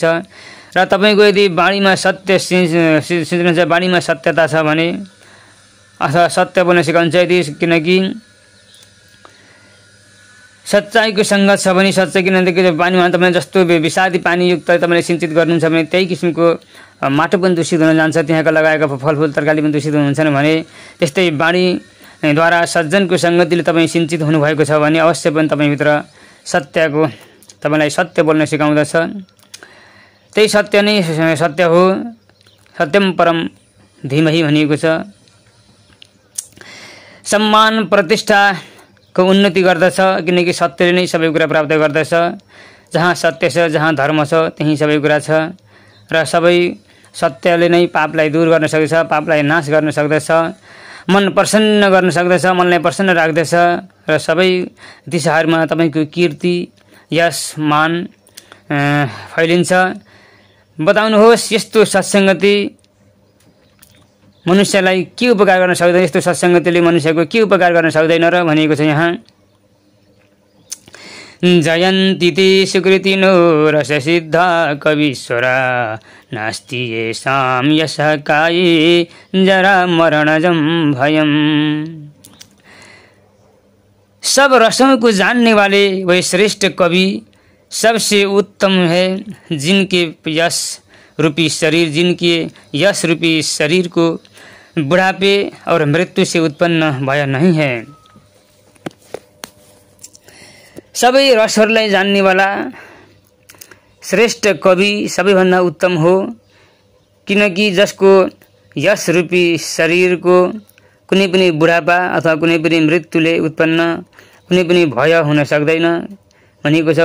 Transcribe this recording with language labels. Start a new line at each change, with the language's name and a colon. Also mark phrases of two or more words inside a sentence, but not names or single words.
Nepali: र तपाईको यदि वाणीमा सत्य सिंचिन्छ, वाणीमा सत्यता छ भने अथवा सत्य बोल्न सिकाउँछ, यदि किनकि सच्चाइको सङ्गत छ भने सच्चाइ किनभने पानीमा तपाईँ जस्तो विषादी पानीयुक्त तपाईँले सिंचित गर्नुहुन्छ भने त्यही किसिमको माटो पनि दूषित हुन जान्छ, त्यहाँका लगाएका फलफुल तरकारी पनि दूषित हुन्छन् भने त्यस्तै बाणीद्वारा सज्जनको सङ्गतिले तपाईँ सिंचित हुनुभएको छ भने अवश्य पनि तपाईँभित्र सत्यको तपाईँलाई सत्य बोल्न सिकाउँदछ। त्यही सत्य नै सत्य हो,
Sanskrit: सत्यम परम धीमहि
Nepali: भनिएको छ। सम्मान प्रतिष्ठाको उन्नति गर्दछ किनकि सत्यले नै सबै कुरा प्राप्त गर्दछ। जहाँ सत्य छ, जहाँ धर्म छ, त्यही सबै कुरा छ र सबै सत्यले नै पापलाई दूर गर्न सक्दछ, पापलाई नाश गर्न सक्दछ, मन प्रसन्न गर्न सक्दछ, मनलाई प्रसन्न राख्दछ र सबै दिशाहरूमा तपाईँको कीर्ति यश मान फैलिन्छ। बताउनुहोस् यस्तो सत्सङ्गति मनुष्यलाई के उपकार गर्न सक्दैन, यस्तो सत्सङ्गतिले मनुष्यको के उपकार गर्न सक्दैन र भनिएको छ यहाँ।
Sanskrit: जयन्ति ते सुकृतिनो रससिद्धा कवीश्वरा नास्ति येषां यशः काये जरा मरणजं भयम्।
Hindi: सब रसों को जानने वाले वही श्रेष्ठ कवि सबसे उत्तम है, जिनके यश रूपी शरीर, जिनके यश रूपी शरीर को बुढ़ापे और मृत्यु से उत्पन्न भय नहीं है।
Nepali: सबै रसहरूलाई जान्ने वाला श्रेष्ठ कवि सबैभन्दा उत्तम हो, किनकि जसको यश रूपी शरीरको कुनै पनि बुढापा अथवा कुनै पनि मृत्युले उत्पन्न कुनै पनि भय हुन सक्दैन भनिएको छ।